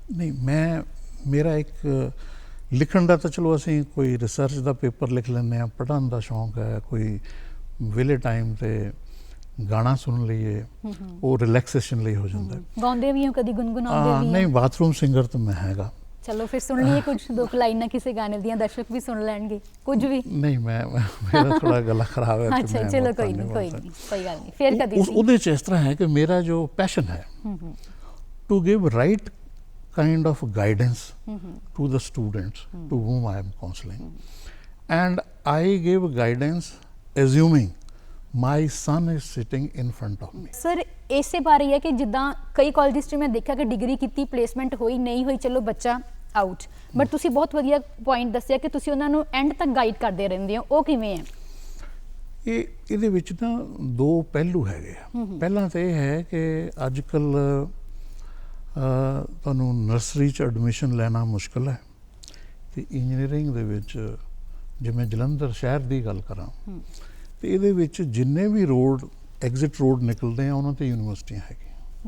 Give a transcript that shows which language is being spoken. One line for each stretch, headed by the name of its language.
Punjabi: ਨਹੀਂ, ਮੇਰਾ ਇੱਕ ਲਿਖਣ ਦਾ ਤਾਂ ਚਲੋ ਅਸੀਂ ਕੋਈ ਰਿਸਰਚ ਦਾ ਪੇਪਰ ਲਿਖ ਲੈਂਦੇ ਹਾਂ, ਪੜ੍ਹਨ ਦਾ ਸ਼ੌਕ ਹੈ, ਕੋਈ ਵਿਲੇ ਟਾਈਮ ਤੇ ਗਾਣਾ ਸੁਣ ਲਈਏ, ਉਹ ਰਿਲੈਕਸੇਸ਼ਨ ਲਈ ਹੋ ਜਾਂਦਾ। ਗਾਉਂਦੇ ਵੀ ਹੋ, ਕਦੀ ਗੁੰਗੁਨਾਉਂਦੇ ਵੀ? ਨਹੀਂ, ਬਾਥਰੂਮ ਸਿੰਗਰ ਤਾਂ ਮੈਂ ਹੈਗਾ। ਚਲੋ ਫਿਰ ਸੁਣ ਲਈਏ ਕੁਝ ਦੋ ਲਾਈਨਾਂ ਕਿਸੇ ਗਾਣੇ ਦੀਆਂ, ਦਰਸ਼ਕ ਵੀ ਸੁਣ ਲੈਣਗੇ ਕੁਝ ਵੀ। ਨਹੀਂ, ਮੇਰਾ ਥੋੜਾ ਗਲਾ ਖਰਾਬ ਹੈ। ਅੱਛਾ, ਚਲੋ ਕੋਈ ਗੱਲ ਨਹੀਂ, ਫਿਰ ਕਦੀ ਉਹਦੇ 'ਚ ਇਸ ਤਰ੍ਹਾਂ ਹੈ ਕਿ ਮੇਰਾ ਜੋ ਪੈਸ਼ਨ ਹੈ
English: To give right kind of guidance to the students to whom I am counseling, and I give guidance assuming my son is sitting in front of me.
Punjabi: Sir, ਇਸੇ ਬਾਰੇ ਹੈ ਕਿ ਜਿੱਦਾਂ ਕਈ ਕਾਲਜਿਸ 'ਚ ਮੈਂ ਦੇਖਿਆ ਕਿ ਡਿਗਰੀ ਕੀਤੀ, ਪਲੇਸਮੈਂਟ ਹੋਈ ਨਹੀਂ ਹੋਈ, ਚਲੋ ਬੱਚਾ ਆਊਟ, ਬਟ ਤੁਸੀਂ ਬਹੁਤ ਵਧੀਆ ਪੁਆਇੰਟ ਦੱਸਿਆ ਕਿ ਤੁਸੀਂ ਉਹਨਾਂ ਨੂੰ ਐਂਡ ਤੱਕ ਗਾਈਡ ਕਰਦੇ ਰਹਿੰਦੇ ਹੋ। ਉਹ ਕਿਵੇਂ ਹੈ? ਇਹਦੇ ਵਿੱਚ ਤਾਂ ਦੋ ਪਹਿਲੂ ਹੈਗੇ ਆ। ਪਹਿਲਾਂ ਤਾਂ ਇਹ ਹੈ ਕਿ ਅੱਜ ਕੱਲ੍ਹ ਤੁਹਾਨੂੰ ਨਰਸਰੀ 'ਚ ਐਡਮਿਸ਼ਨ ਲੈਣਾ ਮੁਸ਼ਕਿਲ ਹੈ, ਅਤੇ ਇੰਜੀਨੀਅਰਿੰਗ ਦੇ ਵਿੱਚ ਜਿਵੇਂ ਜਲੰਧਰ ਸ਼ਹਿਰ ਦੀ ਗੱਲ ਕਰਾਂ ਤੇ ਇਹਦੇ ਵਿੱਚ ਜਿੰਨੇ ਵੀ ਰੋਡ, ਐਗਜ਼ਿਟ ਰੋਡ ਨਿਕਲਦੇ ਆ, ਉਹਨਾਂ 'ਤੇ ਯੂਨੀਵਰਸਿਟੀਆਂ ਹੈਗੀਆਂ।